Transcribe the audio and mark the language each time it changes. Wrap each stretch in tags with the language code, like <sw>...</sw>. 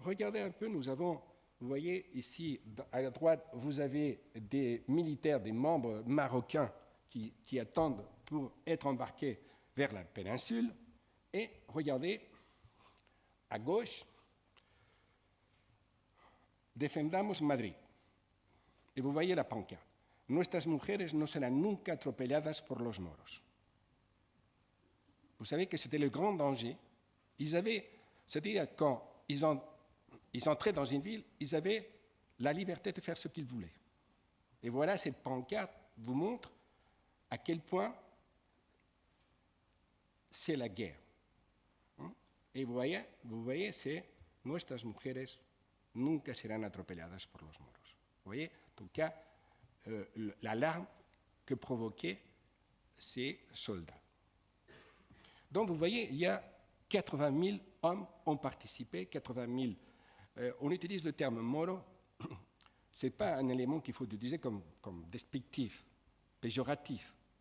<fr>Regardez un peu, vous voyez ici, à la droite, vous avez des militaires, des membres marocains qui attendent pour être embarqués vers la péninsule. Et regardez, à gauche, Defendamos Madrid. Et vous voyez la pancarte.</fr> <es>Nuestras mujeres no serán nunca atropelladas por los moros.</es> <fr>Vous savez que c'était le grand danger. C'est-à-dire quand ils entraient dans une ville, ils avaient la liberté de faire ce qu'ils voulaient. Et voilà, cette pancarte vous montre à quel point c'est la guerre. Et vous voyez, c'est</fr> <es>Nuestras mujeres nunca serán atropelladas por los moros.</es> <fr>Vous voyez, en tout cas, l'alarme que provoquaient ces soldats. Donc, vous voyez, il y a 80 000 hommes ont participé, 80 000. On utilise le terme moro, ce n'est pas un élément qu'il faut utiliser comme despectif, péjoratif.</fr>